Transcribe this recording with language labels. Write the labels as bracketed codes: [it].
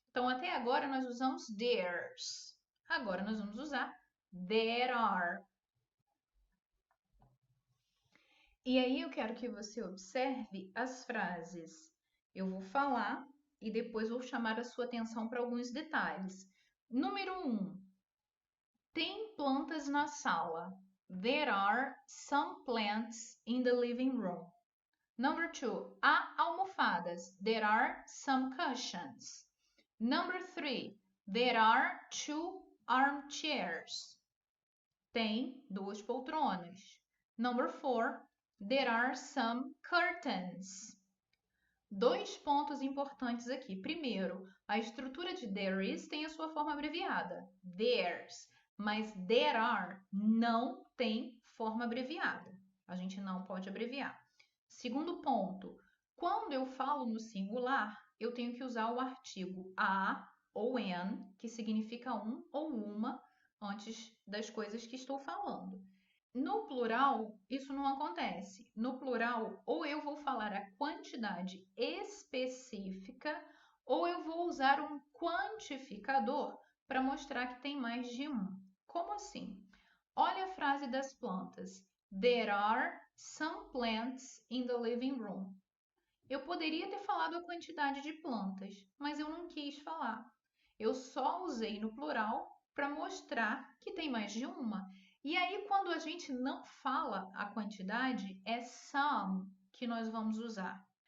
[pt] Então, até agora nós usamos theirs. Agora nós vamos usar there are. E aí eu quero que você observe as frases. Eu vou falar e depois vou chamar a sua atenção para alguns detalhes. Número 1. Tem plantas na sala. [en] There are some plants in the living room. Number 2. [pt] Há almofadas. [en] There are some cushions. Number 3. There are 2 armchairs. [pt] Tem 2 poltronas. [en] Number 4. There are some curtains. [pt] 2 pontos importantes aqui. Primeiro, a estrutura de there is tem a sua forma abreviada, theirs, mas there are não tem forma abreviada. A gente não pode abreviar. Segundo ponto, quando eu falo no singular, eu tenho que usar o artigo a ou an, que significa um ou uma, antes das coisas que estou falando. No plural, isso não acontece. No plural, ou eu vou falar a quantidade específica, ou eu vou usar um quantificador para mostrar que tem mais de um. Como assim? Olha a frase das plantas. [en] There are some plants in the living room. [pt] Eu poderia ter falado a quantidade de plantas, mas eu não quis falar. Eu só usei no plural para mostrar que tem mais de uma. E aí, quando a gente não fala a quantidade, é some que nós vamos usar.